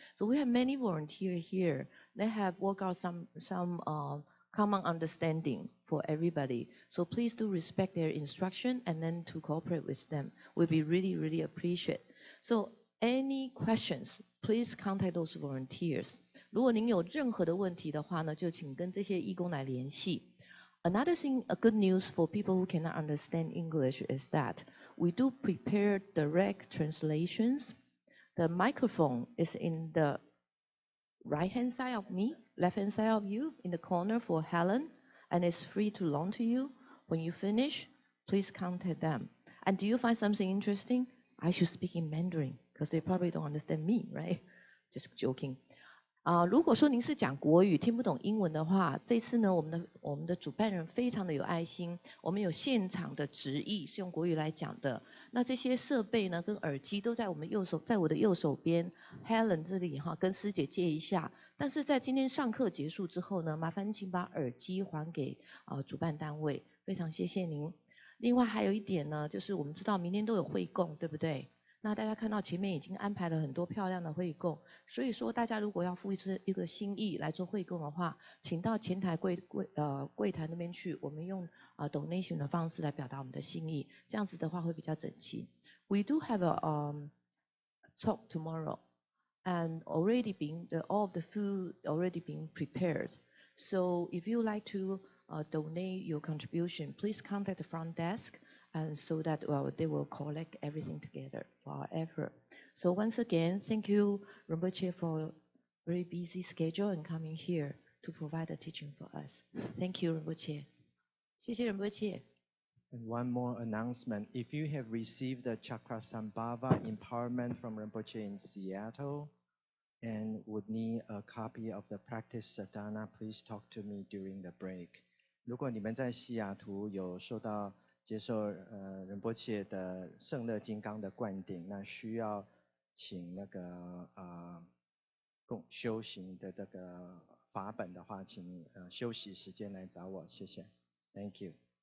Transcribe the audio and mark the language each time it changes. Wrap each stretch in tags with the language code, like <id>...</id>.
<en>So we have many volunteers here. They have worked out some common understanding for everybody. So please do respect their instruction and then to cooperate with them. We'll be really, really appreciate. So any questions, please contact those volunteers.</en> <zh>如果您有任何的问题的话呢，就请跟这些义工来联系。</zh> <en>Another thing, a good news for people who cannot understand English is that we do prepare direct translations. The microphone is in the right-hand side of me, left-hand side of you, in the corner for Helen, and it's free to loan to you. When you finish, please contact them. And do you find something interesting? I should speak in Mandarin, because they probably don't understand me, right? Just joking.</en> <zh>如果说您是讲国语听不懂英文的话，这次呢，我们的主办人非常的有爱心，我们有现场的直译是用国语来讲的。那这些设备呢，跟耳机都在我的右手边 ，Helen 这里哈，跟师姐借一下。但是在今天上课结束之后呢，麻烦请把耳机还给主办单位，非常谢谢您。另外还有一点呢，就是我们知道明天都有会供，对不对？那大家看到前面已经安排了很多漂亮的会供，所以说大家如果要付一个心意来做会供的话，请到前台柜台那边去，我们用donation 的方式来表达我们的心意，这样子的话会比较整齐。</zh> <en>We do have a talk tomorrow, and all of the food already being prepared. So if you like to donate your contribution, please contact the front desk. And so that they will collect everything together for our effort. So once again, thank you, Rinpoche, for a very busy schedule and coming here to provide the teaching for us. Thank you, Rinpoche.</en> <zh>谢谢</zh> <en>Rinpoche. And one more announcement. If you have received the Chakrasambhava empowerment from Rinpoche in Seattle and would need a copy of the practice sadhana, please talk to me during the break.</en> <zh>如果你们在西雅图有接受仁波切的圣乐金刚的灌顶，那需要请那个修行的这个法本的话，请休息时间来找我，谢谢 ，</zh> <en>Thank you。</en>